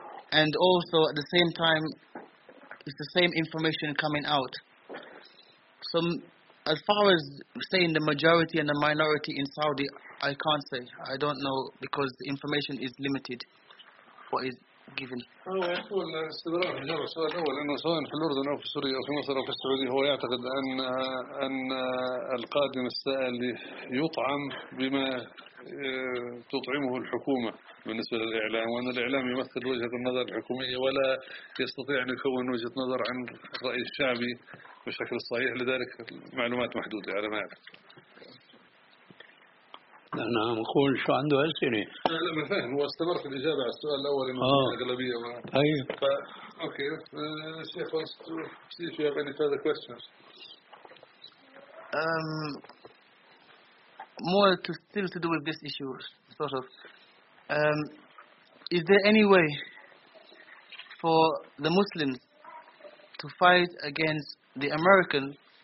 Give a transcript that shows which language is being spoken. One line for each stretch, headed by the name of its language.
English: And also, at the same time, it's the same information coming out. So, as far as saying the majority and the minority in Saudi, I can't say. I don't know, because the information is limited. What is given.
Arabic: هو يقول استدراك جرى السؤال الأول أنه سواء في الأردن أو في سوريا أو في مصر أو في السعودية هو يعتقد أن القادم السائل يطعم بما تطعمه الحكومة بالنسبة للإعلام وأن الإعلام يمثل وجهة النظر الحكومية ولا يستطيع أن يكون وجهة نظر عن الرأي الشعبي بشكل صحيح لذلك معلومات محدودة على ما أعرف. أنا أقول شو عنده هالسنة؟ لا ما فهم هو استمر في الإجابة على السؤال الأول إنه الأغلبية ما. أيه. فا أوكي. الشيخ
English: wants to see if you have any further questions. More to still to do with this issue, sort of. Is there any way for the Muslims to fight against the Americans?